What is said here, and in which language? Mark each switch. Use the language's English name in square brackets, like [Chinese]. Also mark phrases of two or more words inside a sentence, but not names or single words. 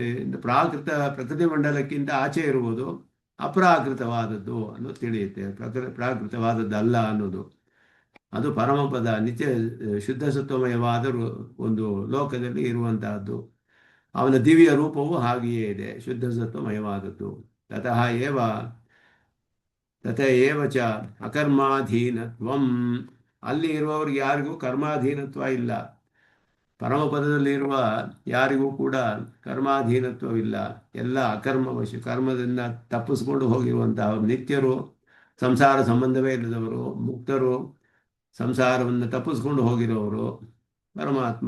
[Kannada] ಪ್ರಾಕೃತ ಪ್ರಕೃತಿ ಮಂಡಲಕ್ಕಿಂತ ಆಚೆ ಇರುವುದು ಅಪ್ರಾಕೃತವಾದದ್ದು ಅನ್ನೋದು ತಿಳಿಯುತ್ತೆ. ಪ್ರಾಕೃತವಾದದ್ದಲ್ಲ ಅನ್ನೋದು ಅದು ಪರಮಪದ ನಿತ್ಯ ಶುದ್ಧ ಸತ್ವಮಯವಾದ ಒಂದು ಲೋಕದಲ್ಲಿ ಇರುವಂತಹದ್ದು. ಅವನ ದಿವ್ಯ ರೂಪವು ಹಾಗೆಯೇ ಇದೆ, ಶುದ್ಧ ಸತ್ವಮಯವಾದದ್ದು. [Sanskrit] ತತಃ ಏವ ತಥ ಏವ ಚ ಅಕರ್ಮಾಧೀನತ್ವಂ. [Kannada] ಅಲ್ಲಿ ಇರುವವ್ರಿಗೆ ಯಾರಿಗೂ ಕರ್ಮಾಧೀನತ್ವ ಇಲ್ಲ. ಪರಮಪದದಲ್ಲಿರುವ ಯಾರಿಗೂ ಕೂಡ ಕರ್ಮಾಧೀನತ್ವವಿಲ್ಲ. ಎಲ್ಲ ಅಕರ್ಮವಶ, ಕರ್ಮದಿಂದ ತಪ್ಪಿಸ್ಕೊಂಡು ಹೋಗಿರುವಂತಹ ನಿತ್ಯರು, ಸಂಸಾರ ಸಂಬಂಧವೇ ಇಲ್ಲದವರು, ಮುಕ್ತರು, ಸಂಸಾರವನ್ನು ತಪ್ಪಿಸ್ಕೊಂಡು ಹೋಗಿರೋರು ಪರಮಾತ್ಮ.